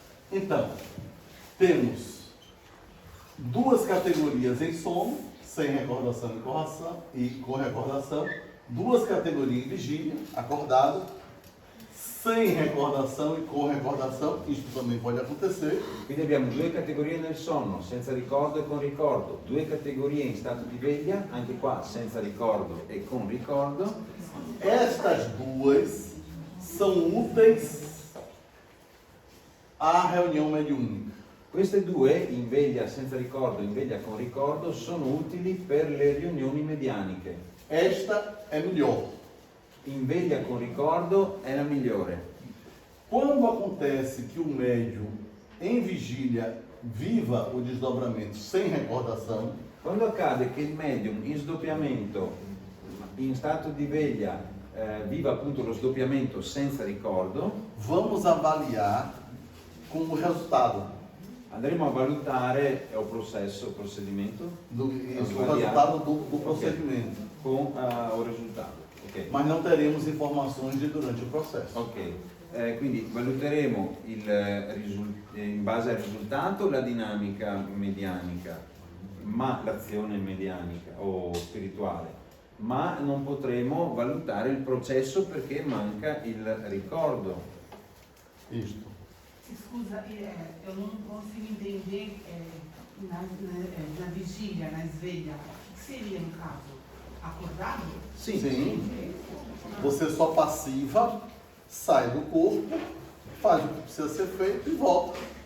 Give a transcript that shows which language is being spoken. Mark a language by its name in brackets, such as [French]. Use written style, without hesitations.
[Portuguese] Então, temos duas categorias em sono, sem recordação e com recordação, duas categorias em vigília, acordado, sem recordação e com recordação, isso também pode acontecer, [Italian] Quindi abbiamo due categorie nel sonno, senza ricordo e con ricordo, due categorie in stato di veglia, anche qua senza ricordo e con ricordo. [Portuguese] Estas duas são úteis à reunião mediúnica. [Italian] Queste due, in veglia senza ricordo e in veglia con ricordo, sono utili per le riunioni medianiche. [Portuguese] Esta é melhor. [Italian] In veglia con ricordo è la migliore. [Portuguese] Quando acontece que o médium em vigília viva o desdobramento sem recordação, [Italian] Quando accade che il medium in sdoppiamento, in stato di veglia, viva appunto lo sdoppiamento senza ricordo, [Portuguese] vamos avaliar com o resultado [Italian] andremo a valutare o procedimento [Portuguese] do, isso, o Avaliar. resultado do procedimento. [Italian] con o risultato. Ok. [Portuguese] Mas não teremos informações durante o processo. [Italian] Ok, quindi valuteremo in base al risultato la dinamica medianica, ma l'azione medianica o spirituale, ma non potremo valutare il processo perché manca il ricordo. [Portuguese] Isto. Scusa, eu não consigo entender na vigília, na sveglia, o que seria no caso? Acordado? Sim. Você só passiva, sai do corpo, faz o que precisa ser feito e volta.